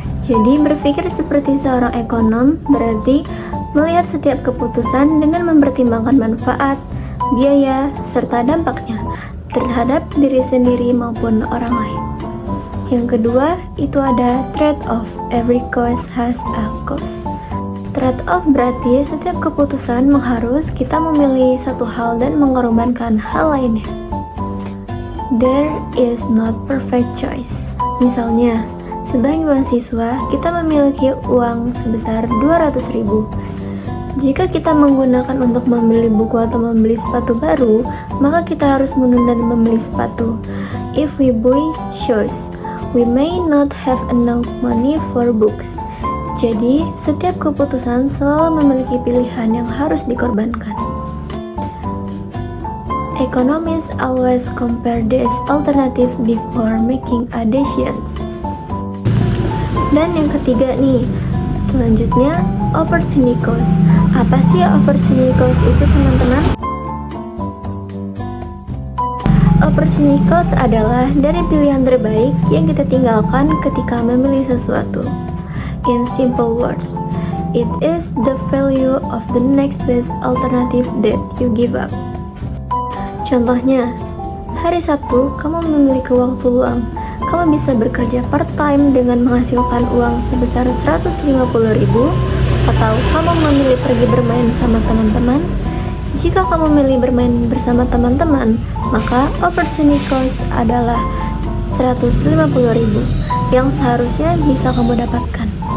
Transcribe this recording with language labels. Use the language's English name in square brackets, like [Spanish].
[Indonesian] Jadi, berpikir seperti seorang ekonom berarti melihat setiap keputusan dengan mempertimbangkan manfaat, biaya, serta dampaknya terhadap diri sendiri maupun orang lain. Yang kedua, itu ada trade-off. [English] Every cost has a cost. [Indonesian] Trade-off berarti setiap keputusan mengharus kita memilih satu hal dan mengorbankan hal lainnya. [English] There is not perfect choice. [Indonesian] Misalnya, sebagai mahasiswa, kita memiliki uang sebesar 200.000. Jika kita menggunakan untuk membeli buku atau membeli sepatu baru, maka kita harus menunda membeli sepatu. [English] If we buy shoes, we may not have enough money for books. [Indonesian] Jadi, setiap keputusan selalu memiliki pilihan yang harus dikorbankan. [English] Economists always compare these alternatives before making a decisions. [Indonesian] Dan yang ketiga nih, selanjutnya opportunity cost. Apa sih opportunity cost itu, teman-teman? Opportunity cost adalah dari pilihan terbaik yang kita tinggalkan ketika memilih sesuatu. [English] In simple words, it is the value of the next best alternative that you give up. [Indonesian] Contohnya, hari Sabtu kamu memiliki waktu luang. Kamu bisa bekerja part-time dengan menghasilkan uang sebesar 150.000, atau kamu memilih pergi bermain bersama teman-teman. Jika kamu memilih bermain bersama teman-teman, maka opportunity cost adalah 150.000 yang seharusnya bisa kamu dapatkan.